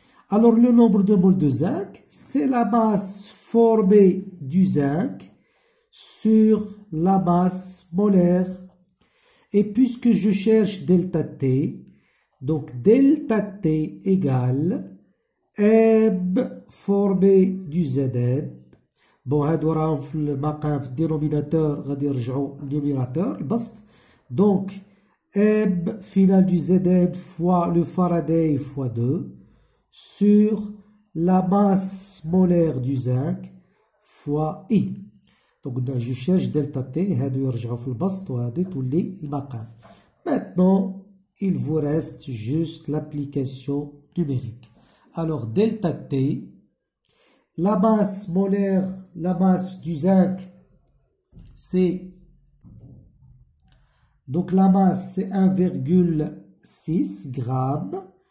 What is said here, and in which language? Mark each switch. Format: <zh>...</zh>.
<fr>Alors le nombre de moles de zinc, c'est la masse formée du zinc sur la masse molaire. Et puisque je cherche delta T, donc delta T égale M formé du Zn.</fr> <ar>Bon, هادو راهم في المقام في الدينوميناتور غادي يرجعوا للنيميراتور البسط.</ar> <fr>Donc M final du Zn fois le Faraday fois 2 sur la masse molaire du zinc fois I. Donc je cherche delta T,</fr> <ar>هادو يرجعوا في البسط وهادو تولي المقام.</ar> <fr>Maintenant, il vous reste juste l'application numérique. Alors delta T, la masse molaire, la masse du zinc, c'est, donc la masse c'est 1,6 grammes.</fr>